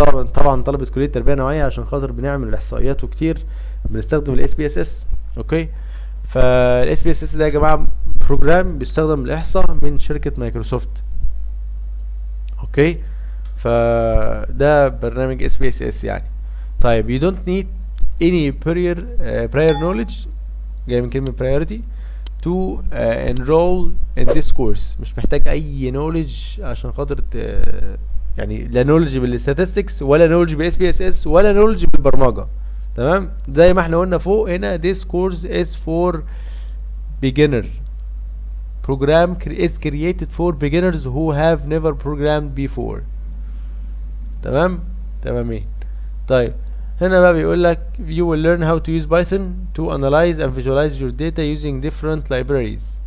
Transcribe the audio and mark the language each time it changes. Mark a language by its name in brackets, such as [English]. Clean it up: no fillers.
[Arabic] طبعا طلبه كليه التربيه النوعيه عشان خاطر بنعمل الاحصائيات وكتير بنستخدم الاس بي اس اس، اوكي. فالاس بي اس اس ده يا جماعه بروجرام بيستخدم الاحصاء من شركه مايكروسوفت، اوكي. فده برنامج اس بي اس اس يعني. طيب [English] you don't need any prior knowledge، [Arabic] جاي من كلمه [English] priority to enroll in this course. [Arabic] مش محتاج اي knowledge عشان خاطر يعني لا knowledge بالstatistics ولا knowledge باس بي اس اس ولا knowledge بالبرمجه، تمام. زي ما احنا قلنا فوق هنا [English] this course is for beginner. program is created for beginners who have never programmed before. [Arabic] تمامين. طيب هنا بقى بيقول لك [English] you will learn how to use Python to analyze and visualize your data using different libraries.